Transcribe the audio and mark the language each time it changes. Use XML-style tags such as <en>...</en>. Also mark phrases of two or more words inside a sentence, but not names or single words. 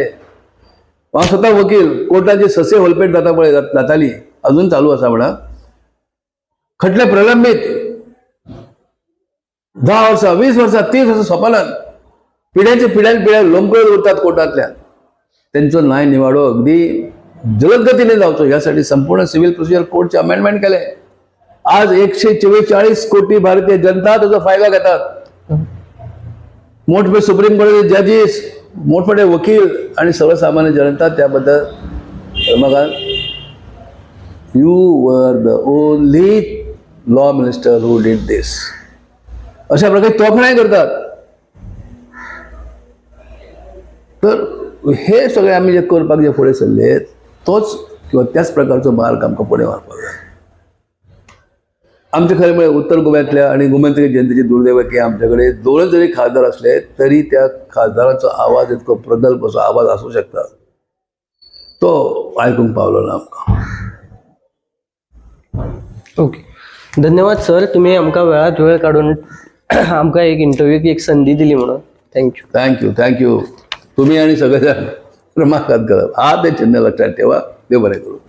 <kok>हांव स्वता वकील. कोर्टाची ससे होलपेट जाता पळय जाताली अजून चालू आसा म्हणा. खटले प्रलंबीत 10 वर्सां, 20 वर्सां, 30 वर्सां सोंपनात. पिढ्या लोंबकळत उरतात कोर्टांतल्यान. त्यांचो न्याय निवाडो अगदी जलद गतीने जावचो यासाठी संपूर्ण</kok> <en>civil procedure</en> <kok>कोर्टचे अमेंडमेंट केले.</kok> <mr>आज 144 कोटी भारतीय जनता त्याचा फायदा घेतात. मोठमोठे सुप्रीम कोर्टाचे जजीस, मोठमोठे वकील आणि सर्वसामान्य जनता त्याबद्दल म्हाका</mr> <en>you were the only law minister who did this</en> <mr>अशा प्रकारे तोखणाय करतात.</mr> <kok>तर हे सगळे आम्ही जे करपाक जे फुडें सरले तोच किंवा त्याच प्रकारचो मार्ग आमकां फुडें व्हरपाक जाय. आमचे खरें म्हळ्यार उत्तर गोव्यातल्या आणि गोमंतकी जनतेची दुर्दैव की आमच्याकडे दोनच जरी खासदार असले तरी त्या खासदाराचो आवाज इतको प्रगल्भ असो आवाज असू शकता तो आयकूंक पावलो ना आमकां. ओके. धन्यवाद सर, तुम्ही आमकां वेळात वेळ काढून आमकां एक इंटरव्यूक एक संधी दिली म्हणून.</kok> <en>थँक्यू. थँक्यू.</en> <mr>तुम्ही आणि सगळेजण क्रमांकात करप हा ते चिन्ह लक्षात ठेवा.</mr> <kok>देव बरें करूं.</kok>